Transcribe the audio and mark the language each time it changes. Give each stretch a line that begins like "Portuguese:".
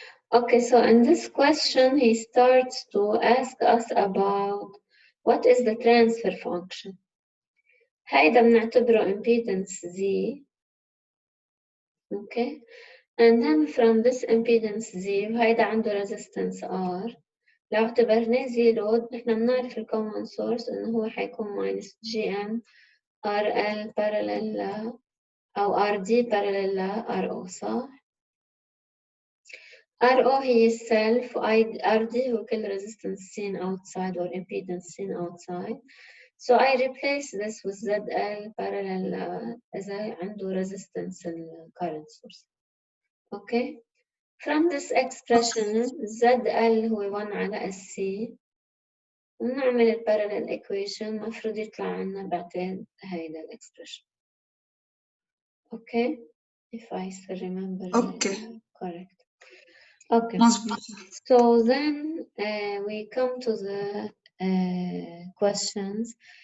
English: Okay, so in this question he starts to ask us about what is the transfer function.
Arabic: هيدا بنعتبره
English: impedance Z. Okay, and then from this impedance Z
Arabic: وهيدا عنده
English: resistance R.
Arabic: لو اعتبرناه زي لود نحن بنعرف الكومن سورس انه هو حيكون minus GM RL parallel او RD parallel ل RO صح؟ RO هي self و RD هو كل
English: resistance seen outside or impedance seen outside. So I replace this with ZL parallel إذا عنده resistance current source. Okay.
Arabic: From this expression ZL هو 1 على SC ونعمل ال parallel equation مفروض يطلع عنا بعتقد هيدا ال expression.
English: Okay. If I still remember Okay. correct. Okay.
Arabic: مظبوط.
English: So then we come to the questions.